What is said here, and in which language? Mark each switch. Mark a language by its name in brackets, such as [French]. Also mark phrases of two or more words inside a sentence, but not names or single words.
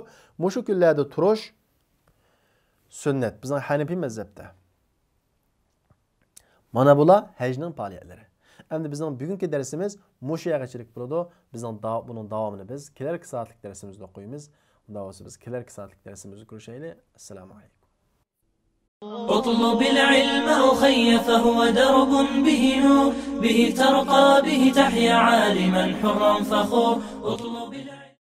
[Uzbek] Mushu kunlarda turish sunnat. Bizning Hanefi mazhabda. Mana bular hajning faoliyatlari. Endi bizning bugungi darsimiz mushu yergachilik bo'ladi. Bizning buning davomini biz kelarki soatlik darsimizda o'qiymiz. Unda biz kelarki soatlik darsimizda ko'rishaylik. Assalomu alaykum. [Arabic] اطلب العلم أخي فهو درب به نور به ترقى به تحيا عالما حرا فخور. اطلب العلم